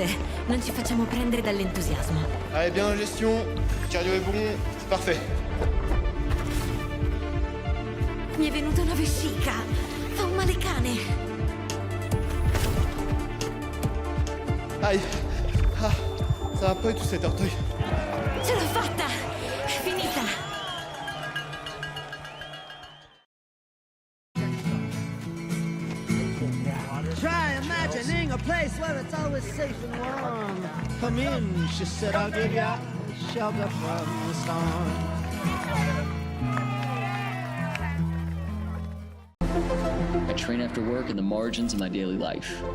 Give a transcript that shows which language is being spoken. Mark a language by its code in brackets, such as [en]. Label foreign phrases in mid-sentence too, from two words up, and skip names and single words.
[it] Non ci facciamo prendere dall'entusiasmo. [fr] Allez, bien en gestion, cardio est bon, c'est parfait. [it] Mi è venuta una vescica. Fa un male cane. [fr] Aïe, ah, ça va pas du tout cet orteil. [it] Ce l'ho fatta! È finita! [en] Try imagining a place where it's always safe and warm. Come in, she said, I'll give you shelter from the storm. I train after work in the margins of my daily life.